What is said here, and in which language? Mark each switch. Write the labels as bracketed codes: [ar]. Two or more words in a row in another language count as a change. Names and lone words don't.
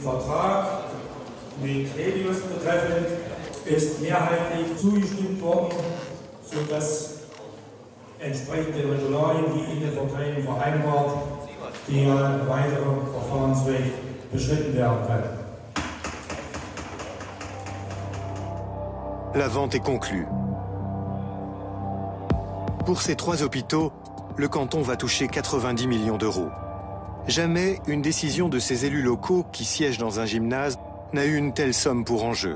[de] Vertrag mit Helios betreffend ist mehrheitlich zugestimmt worden, sodass entsprechende Regularien, die in den Verträgen vereinbart, der weitere Verfahrensweg beschritten werden können. [fr] La vente est conclue. Pour ces 3 hôpitaux, le canton va toucher 90 millions d'euros. Jamais une décision de ces élus locaux qui siègent dans un gymnase n'a eu une telle somme pour enjeu.